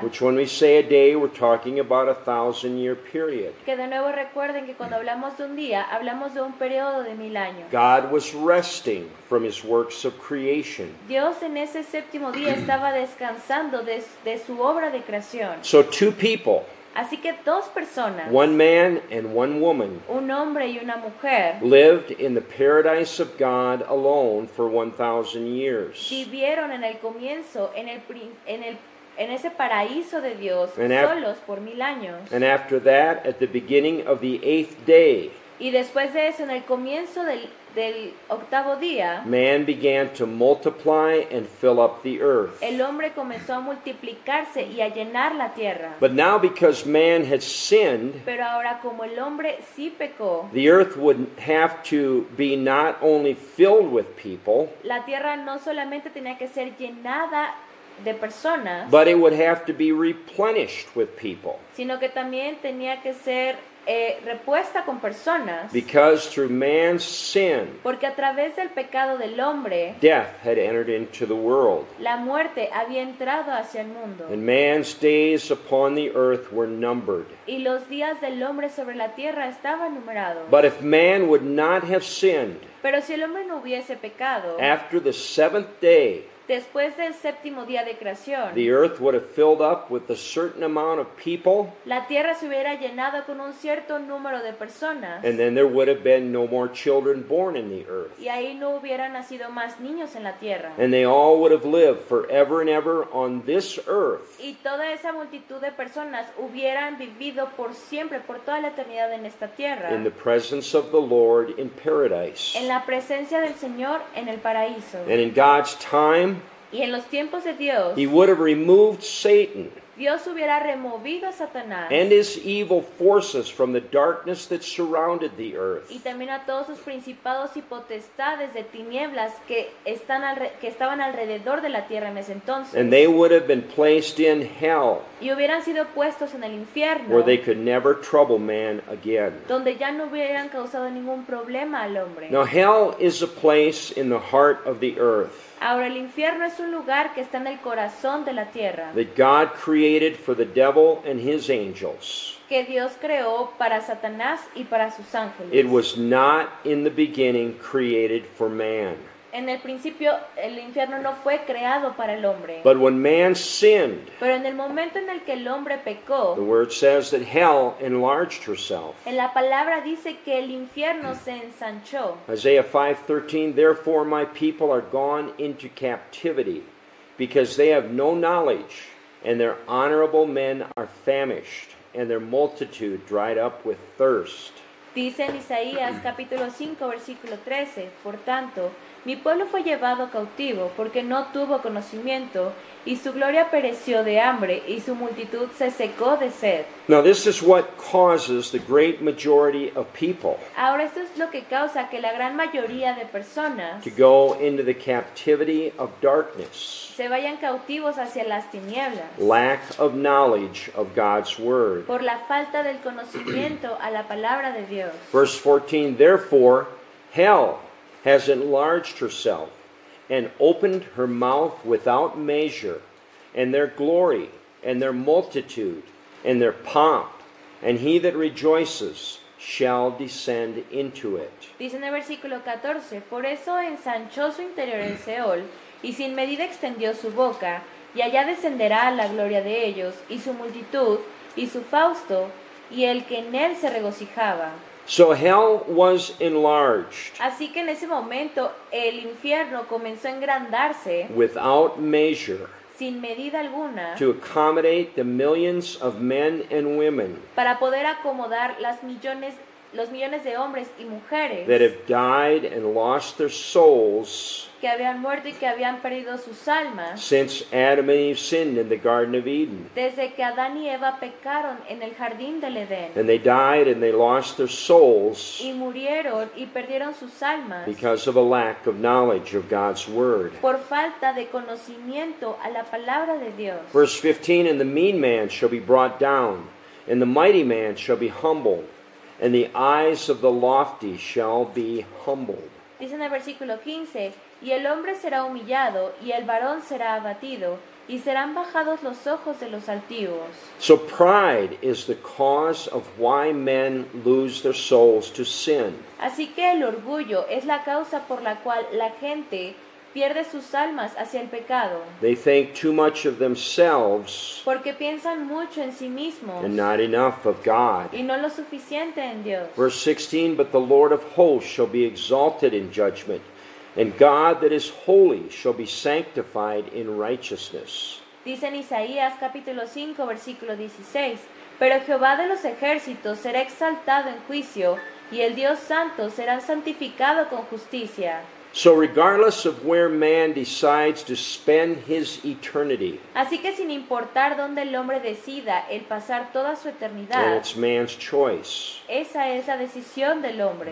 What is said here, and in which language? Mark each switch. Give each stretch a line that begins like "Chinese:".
English: which when we say a day, we're talking about a 1,000-year period,
Spanish: que de nuevo recuerden que cuando hablamos de un día, hablamos de un periodo de 1000 años.
English: God was resting from his works of creation.
Spanish: Dios en ese séptimo día estaba descansando de su obra de creación.
English: So two people,
Spanish: Así que dos personas,
English: one man and one woman,
Spanish: un hombre y una mujer,
English: lived in the paradise of God alone for 1,000 years.
Spanish: vivieron en el comienzo en ese paraíso de Dios
English: And
Spanish: solos por 1000 años.
English: And after that, at the beginning of the 8th day,
Spanish: Y después de eso, en el comienzo del octavo día,
English: man began to multiply and fill up the earth.
Spanish: el hombre comenzó a multiplicarse y a llenar la tierra.
English: But now because man had sinned,
Spanish: Pero ahora, como el hombre sí pecó,
English: the earth would have to be not only filled with people,
Spanish: la tierra no solamente tenía que ser llenada de personas,
English: but it would have to be replenished with people.
Spanish: sino que también tenía que ser repuesta con personas,
English: Because through man's sin,
Spanish: porque a través del pecado del hombre,
English: death had entered into the world,
Spanish: la muerte había entrado hacia el mundo,
English: and man's days upon the earth were numbered.
Spanish: y los días del hombre sobre la tierra estaban numerados.
English: But if man would not have sinned,
Spanish: Pero si el hombre no hubiese pecado,
English: after the seventh day,
Spanish: después del séptimo día de creación,
English: the earth would have filled up with a certain amount of people,
Spanish: la tierra se hubiera llenado con un cierto número de personas,
English: and then there would have been no more children born in the earth.
Spanish: y ahí no hubieran nacido más niños en la tierra.
English: And they all would have lived forever and ever on this earth.
Spanish: Y toda esa multitud de personas hubieran vivido por siempre, por toda la eternidad en esta tierra,
English: In the presence of the Lord in paradise.
Spanish: en la presencia del Señor en el paraíso.
English: And in God's time,
Spanish: Y en los tiempos de Dios,
English: He would have removed Satan
Spanish: Dios hubiera removido a Satanás
English: and his evil forces from the darkness that surrounded the earth.
Spanish: y también a todos sus principados y potestades de tinieblas que estaban alrededor de la tierra en ese entonces.
English: And they would have been placed in hell,
Spanish: Y hubieran sido puestos en el infierno,
English: where they could never trouble man again.
Spanish: donde ya no hubieran causado ningún problema al hombre.
English: Now, hell is a place in the heart of the earth
Spanish: Ahora, el infierno es un lugar que está en el corazón de la tierra,
English: that God created for the devil and his angels.
Spanish: que Dios creó para Satanás y para sus ángeles.
English: It was not in the beginning created for man.
Spanish: En el principio, el infierno no fue creado para el hombre.
English: But when man sinned,
Spanish: Pero en el momento en el que el hombre
English: the
Spanish: pecó,
English: word says that hell enlarged herself.
Spanish: en la palabra dice que el infierno se ensanchó.
English: Isaiah 5:13, therefore my people are gone into captivity, because they have no knowledge, and their honorable men are famished, and their multitude dried up with thirst.
Spanish: Dice en Isaías capítulo 5 versículo 13, por tanto, Mi pueblo fue llevado cautivo porque no tuvo conocimiento, y su gloria pereció de hambre, y su multitud se secó de sed.
English: Now, this is what causes the great majority of people
Spanish: Ahora esto es lo que causa que la gran mayoría de personas
English: to go into the captivity of darkness,
Spanish: se vayan cautivos hacia las tinieblas,
English: lack of knowledge of God's word.
Spanish: por la falta del conocimiento a la palabra de Dios.
English: Verse 14, therefore, hell has enlarged herself and opened her mouth without measure, and their glory, and their multitude, and their pomp, and he that rejoices shall descend into it.
Spanish: Dice en el versículo 14, por eso ensanchó su interior el Seol, y sin medida extendió su boca, y allá descenderá la gloria de ellos, y su multitud, y su fausto, y el que en él se regocijaba.
English: So hell was enlarged
Spanish: Así que en ese momento el infierno comenzó a engrandarse
English: without measure
Spanish: sin medida alguna
English: to accommodate the millions of men and women
Spanish: para poder acomodar los millones de hombres y mujeres
English: that have died and lost their souls
Spanish: que habían muerto y que habían perdido sus almas
English: since Adam and Eve sinned in the Garden of Eden.
Spanish: desde que Adán y Eva pecaron en el jardín del Edén.
English: And they died and they lost their souls
Spanish: Y murieron y perdieron sus almas
English: because of a lack of knowledge of God's word.
Spanish: por falta de conocimiento a la palabra de Dios.
English: Verse 15, and the mean man shall be brought down, and the mighty man shall be humbled, and the eyes of the lofty shall be humbled.
Spanish: Dice en el versículo 15, y el hombre será humillado, y el varón será abatido, y serán bajados los ojos de los altivos.
English: So pride is the cause of why men lose their souls to sin.
Spanish: Así que el orgullo es la causa por la cual la gente pierde sus almas hacia el pecado,
English: They think too much of themselves
Spanish: porque piensan mucho en sí mismos
English: and not enough of God.
Spanish: y no lo suficiente en Dios.
English: Verse 16, but the Lord of hosts shall be exalted in judgment, and God that is holy shall be sanctified in righteousness.
Spanish: Dice en Isaías capítulo 5 versículo 16, pero Jehová de los ejércitos será exaltado en juicio, y el Dios santo será santificado con justicia.
English: So regardless of where man decides to spend his eternity,
Spanish: Así que sin importar dónde el hombre decida el pasar toda su
English: and
Spanish: eternidad,
English: it's man's choice,
Spanish: esa es la decisión del hombre.